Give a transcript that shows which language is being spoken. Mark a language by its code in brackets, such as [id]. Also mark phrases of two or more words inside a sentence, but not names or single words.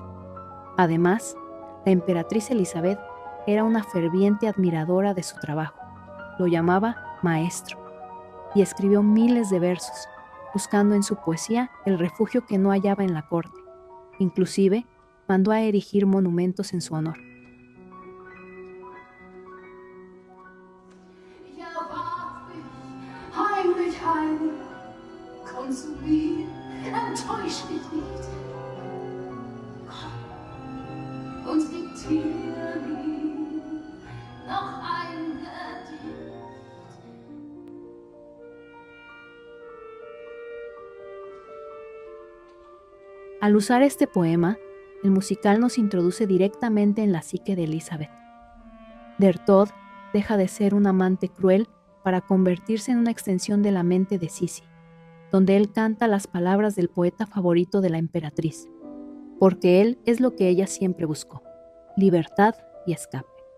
[es] Además, la emperatriz Elisabeth era una ferviente admiradora de su trabajo. Lo llamaba maestro y escribió miles de versos, buscando en su poesía el refugio que no hallaba en la corte. Inclusive, mandó a erigir monumentos en su honor. [de] Heinrich Heine, komm zu mir, enttäusch mich nicht. Komm und diktiere mir noch ein Gedicht. [es] Al usar este poema, el musical nos introduce directamente en la psique de Elisabeth. Der Tod deja de ser un amante cruel para convertirse en una extensión de la mente de Sisi, donde él canta las palabras del poeta favorito de la emperatriz, porque él es lo que ella siempre buscó: libertad y escape.